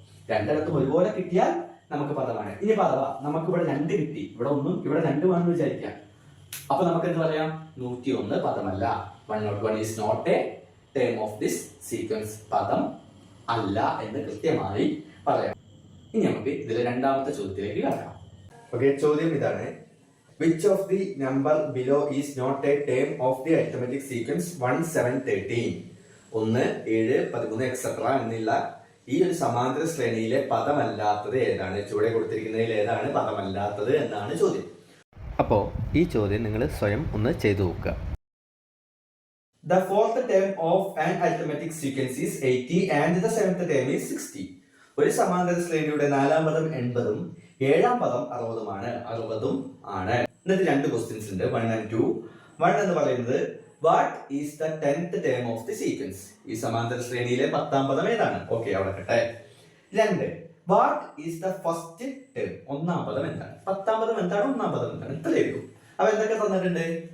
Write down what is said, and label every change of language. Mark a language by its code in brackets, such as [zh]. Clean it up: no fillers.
[ml] രണ്ടിടത്തും ഒരുപോലെ കിട്ടിയാൽ നമുക്ക് പദമാണ്. ഇനി പദവാ, നമുക്ക് ഇവിടെ 2 കിട്ടി, ഇവിടെ 1 ഇവിടെ 2 ആണെന്ന് വിചാരിക്കാം. അപ്പൊ നമുക്ക് എന്ത് പറയാം? 101 പദമല്ല. [en] 101 is not a term of this sequence. [ml] പദം അല്ല എന്ന് കൃത്യമായി പറയാം. ഇനി നമുക്ക് ഇതിലെ രണ്ടാമത്തെ ചോദ്യത്തിലേക്ക് കടക്കാം. [en] okay, [ml] ചോദ്യം ഇതാണ്: [en] Which of the number below is not a term of the arithmetic sequence 1 7 13? 1 7 13 etc. [ml] എന്നുള്ള ഈ ഒരു സമാന്തര ശ്രേണിയിലെ പദമല്ലാത്തത് ഏതാണ്? ചുവടെ കൊടുത്തിരിക്കുന്നതിൽ ഏതാണ് പദമല്ലാത്തത് എന്നാണ് ചോദ്യം. അപ്പോൾ ഈ ചോദ്യം നിങ്ങൾ സ്വയം ഒന്ന് ചെയ്തു നോക്കുക. [en] The fourth term of an arithmetic sequence is 80 and the seventh term is 60. [ml] ഒരു സമാന്തര ശ്രേണിയുടെ 4ാം പദം 80ഉം 7ാം പദം 60ഉം ആണ്. എന്നിട്ട് 2 ക്വസ്റ്റ്യൻസ് ഉണ്ട്, 1 and 2. 1 എന്ന് പറയുന്നത് [en] What is the 10th term of the sequence? [ml] ഈ സമാന്തര ശ്രേണിയിലെ 10ാം പദം ഏതാണ്? ഓക്കെ, അവിടെ കട്ടെ. 2, [en] What is the first term? [ml] 1ാം പദം എന്താണ്? 10ാം പദം എന്താണ്? 1ാം പദം എന്താണ്? ഇത്രയും. അപ്പൊ എന്തൊക്കെ തന്നിട്ടുണ്ട്?